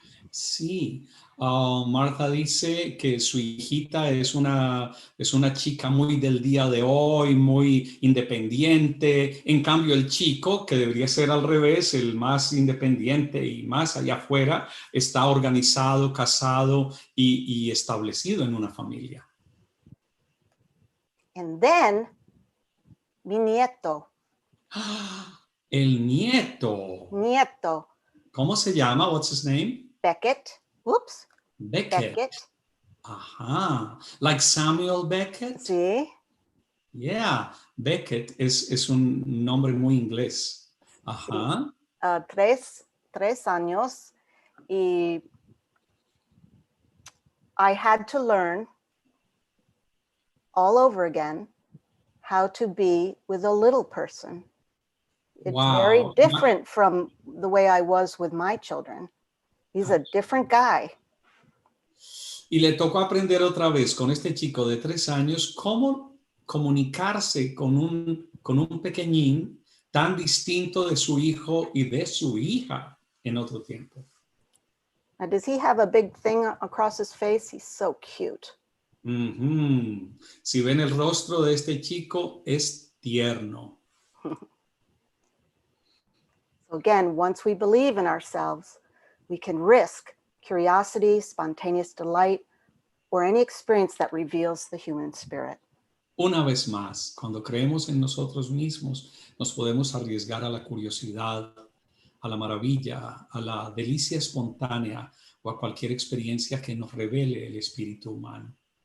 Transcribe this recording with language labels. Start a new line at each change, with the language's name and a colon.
Spanish: Sí, Martha dice que su hijita es una chica muy del día de hoy, muy independiente. En cambio, el chico, que debería ser al revés, el más independiente y más allá afuera, está organizado, casado y establecido en una familia.
English: And then,
Spanish: mi nieto. El nieto. Nieto. ¿Cómo se llama?
English: What's his name? Beckett. Whoops. Beckett. Ajá. Like Samuel Beckett.
Spanish: Sí.
English: Yeah.
Spanish: Beckett es un nombre muy inglés. Ajá. Sí. 3 años.
English: Y I had to learn all over again how to be with a little person. It's very different from the way I was with my children. He's a different guy.
Spanish: Y le tocó aprender otra vez con este chico de 3 años cómo comunicarse con un pequeñín tan distinto de su hijo y de su hija en otro tiempo.
English: Now, does he have a big thing across his face? He's so cute. Mm-hmm.
Spanish: Si ven el rostro de este chico, es tierno.
English: So again, once we believe in ourselves, we can risk curiosity, spontaneous delight, or any experience that reveals the human spirit.
Spanish: Una vez más, cuando creemos en nosotros mismos, nos podemos arriesgar a la curiosidad, a la maravilla, a la delicia espontánea o a cualquier experiencia que nos revele el espíritu humano.